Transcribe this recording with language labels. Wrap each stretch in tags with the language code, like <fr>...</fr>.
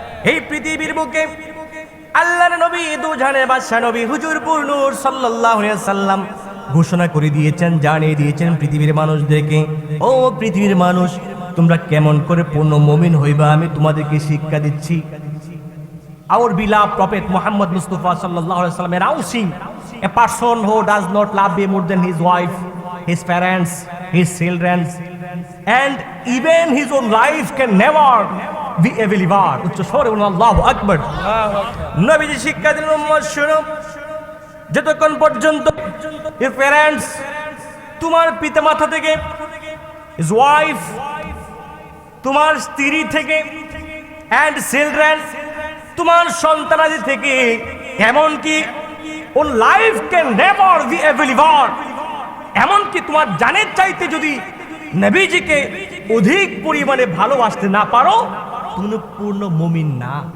<bn>এই পৃথিবীর বুকে আল্লাহর নবী দুজাহানের বাদশা নবী হুজুরপুর নূর সাল্লাল্লাহু আলাইহি সাল্লাম ঘোষণা করে দিয়েছেন, জানিয়ে দিয়েছেন পৃথিবীর মানুষদেরকে, ও পৃথিবীর মানুষ, তোমরা কেমন করে পূর্ণ মুমিন হইবা আমি তোমাদেরকে শিক্ষা দিচ্ছি।</bn> <en>Our beloved Prophet Muhammad Mustafa sallallahu alaihi wasallam announcing a person who does not love him more than his wife, his parents, his children, and even his own life can never be a believer.</en> <bn>উচ্চ স্বরে বলুন আল্লাহু আকবার। নবীজি শিক্ষা দিলেন, উম্মত শুনো, যতক্ষণ পর্যন্ত</bn> <en>your parents,</en> <bn>তোমার পিতামাতা থেকে,</bn> <en>his wife,</en> <bn>তোমার স্ত্রী থেকে,</bn> <en>and children,</en> <bn>তোমার সন্তানাদি থেকে, এমনকি</bn> <en>ওর life can never be a believer,</en> <bn>এমনকি তোমার জানের চাইতে যদি নবীজিকে অধিক পরিমাণে ভালোবাসতে না পারো, তুমি পূর্ণ মুমিন না।</bn>